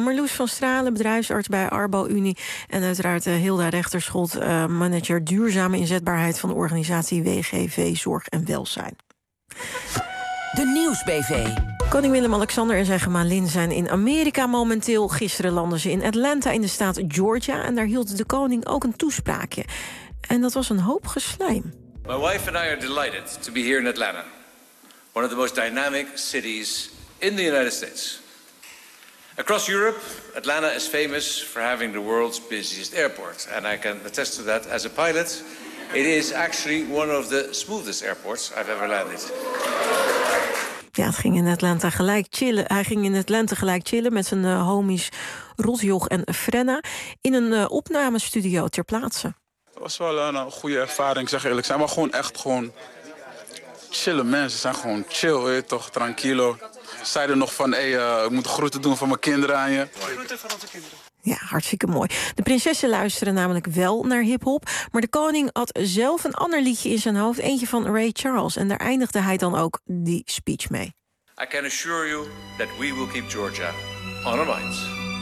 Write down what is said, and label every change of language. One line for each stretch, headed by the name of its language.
Dutch: Marloes van Stralen, bedrijfsarts bij Arbo Unie. En uiteraard Hilda Rechterschot, manager duurzame inzetbaarheid van de organisatie WGV Zorg en Welzijn. De Nieuws-BV. Koning Willem-Alexander en zijn gemalin zijn in Amerika momenteel. Gisteren landden ze in Atlanta in de staat Georgia. En daar hield de koning ook een toespraakje. En dat was een hoop geslijm.
English: My wife and I are delighted to be here in Atlanta. One of the most dynamic cities in the United States. Across Europe, Atlanta is famous for having the world's busiest airport. And I can attest to that as a pilot. It is actually one of the smoothest airports I've ever landed.
Dutch: Ja, het ging in Atlanta gelijk chillen. Hij ging in Atlanta gelijk chillen met zijn homies Rotjoch en Frenna in een opnamestudio ter plaatse. Dat was wel een goede ervaring, zeg eerlijk. Zijn wel gewoon echt gewoon chillen mensen. Zijn gewoon chill, weet je toch, tranquilo. Zeiden nog van, ik moet groeten doen van mijn kinderen aan je. Groeten van onze kinderen. Ja, hartstikke mooi. De prinsessen luisteren namelijk wel naar hiphop. Maar de koning had zelf een ander liedje in zijn hoofd. Eentje van Ray Charles. En daar eindigde hij dan ook die speech mee.
English: I can assure you that we will keep Georgia on our minds.